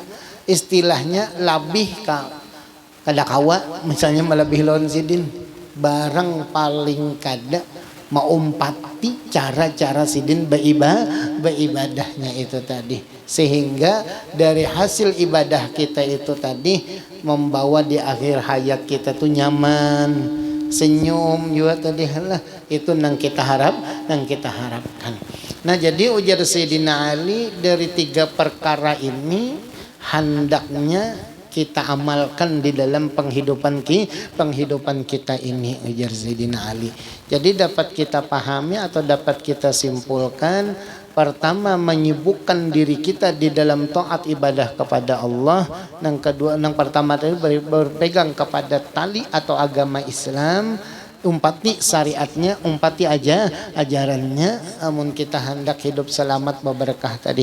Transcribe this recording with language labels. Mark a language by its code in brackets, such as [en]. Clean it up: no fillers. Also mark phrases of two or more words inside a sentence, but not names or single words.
[bjn] Istilahnya labih kada kawa misalnya melebih lawan sidin barang paling kada maumpati cara-cara sidin beribadahnya itu tadi sehingga dari hasil ibadah kita itu tadi membawa di akhir hayat kita tuh nyaman senyum juga tadi lah itu nang kita harapkan. [id] Nah jadi ujar Sayyidina Ali dari 3 perkara ini hendaknya kita amalkan di dalam penghidupan kita ini ujar Sayyidina Ali. Jadi dapat kita pahami atau dapat kita simpulkan, pertama menyibukkan diri kita di dalam taat ibadah kepada Allah, yang kedua yang pertama tadi berpegang kepada tali atau agama Islam, umpati syariatnya, umpati aja ajarannya, namun kita hendak hidup selamat berberkah tadi.